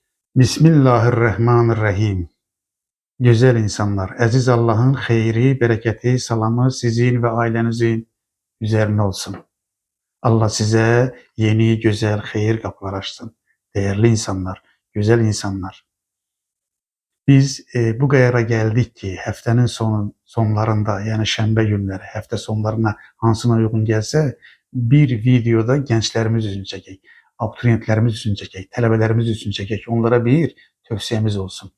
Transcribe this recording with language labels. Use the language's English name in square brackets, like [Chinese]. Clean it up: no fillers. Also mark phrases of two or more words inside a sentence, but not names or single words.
[Turkish] Bismillahirrahmanirrahim. Güzel insanlar, aziz Allah'ın xeyri, bereketi, salamı sizin ve ailenizin üzerine olsun. Allah size yeni, güzel, xeyir kapılar açsın. Değerli insanlar, güzel insanlar. [Azerbaijani] Biz bu qərara gəldik ki, həftənin sonlarında, yəni şənbə günləri, həftə sonlarına hansına uyğun gəlsə, bir videoda gənclərimiz üçün çəkək, abituriyentlərimiz üçün çəkək, tələbələrimiz üçün çəkək, onlara bir tövsiyəmiz olsun.